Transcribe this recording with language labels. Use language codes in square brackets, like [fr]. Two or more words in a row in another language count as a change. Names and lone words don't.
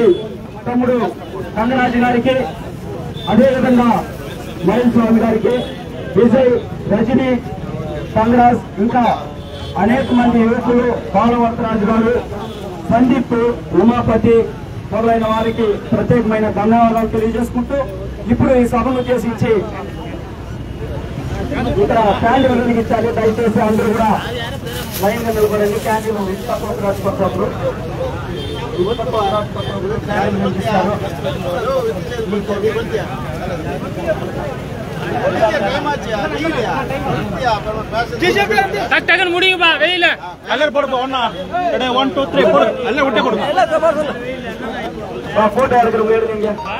[te] తమ్ముడు కంగరాజు గారికి, అదేవిధంగా మహేష్ స్వామి గారికి, విజయ్, రజనీ, కంగరాజ్, ఇంకా అనేక మంది యువకులు, బాలవర్తరాజు గారు, సందీప్, ఉమాపతి మొదలైన వారికి ప్రత్యేకమైన ధన్యవాదాలు తెలియజేసుకుంటూ ఇప్పుడు ఈ సభను ఉద్దేశించి ఇక్కడ క్యాండిల్ వెలిగించాలి. దయచేసి అందరూ కూడా లైన్ గా నిలబడండి. క్యాండిల్ రాజపత్రులు క్యాండిల్ వెలిగిస్తారు. [ta] முடியுமா வெயில எல்லாரும் போடுப்பா. 1 2 3 போடு. எல்லாம் விட்டே போடுங்க. போட்டோ எடுக்கிறவங்க எடுங்க.